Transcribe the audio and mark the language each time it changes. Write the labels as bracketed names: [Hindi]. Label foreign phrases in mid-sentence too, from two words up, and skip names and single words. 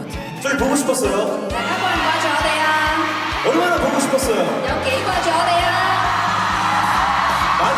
[Korean] 저희 보고 싶었어요. [Cantonese] 大家掛唔掛住我哋啊？ [Korean] 얼마나 보고 싶었어요. [Cantonese] 有幾掛住我哋啊？ [Korean] 많이?